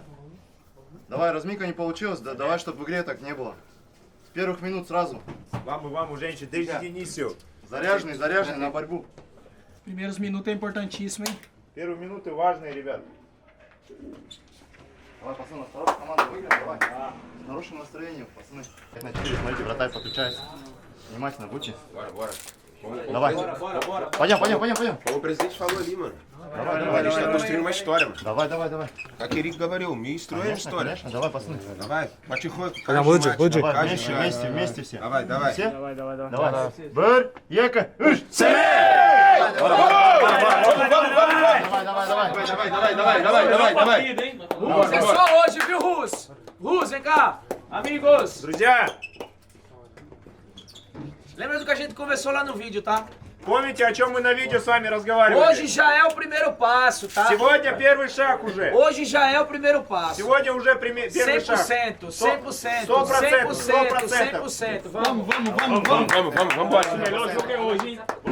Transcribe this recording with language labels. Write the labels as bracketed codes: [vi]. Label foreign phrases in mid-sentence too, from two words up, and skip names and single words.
[ru] Давай, разминка не получилась, да давай, чтобы в игре так не было. С первых минут сразу. [pt] Vamos, gente, desde o início. [ru] Заряженный на борьбу. [pt] Primeiros minutos é importantíssimo, hein? [ru] Первые минуты важные, ребят. Давай, пацаны, осторожно, команда выиграет, давай. С хорошим настроением, пацаны. 5 на 4, смотрите, вратарь подключается. Внимательно будьте. [pt] Bora. [ru] Давай. Пойдем. [pt] Como o presidente falou ali, mano. [ru] Давай. [pt] A gente tá construindo uma história, mano. [ru] Давай. Как Эрик говорил, мы строим историю. Конечно, давай, пацаны. Давай, потихоньку. Давай, вместе все. Давай. Все? Давай. Давай. [kk] Бір, екі, үш. Давай. [pt] Rus, é só hoje, viu, Rus? Rus, vem cá. Amigos. [ru] Друзья, [pt] Lembra do que a gente conversou lá no vídeo, tá? [ru] помните, о чем мы на видео с вами разговаривали? [pt] Hoje já é o primeiro passo, tá? [ru] Сегодня первый шаг уже. [pt] Hoje já é o primeiro passo. [ru] Сегодня уже первый шаг. [pt] 100%. 100%. Vamos. Vamos. Melhor jogo é hoje, hein?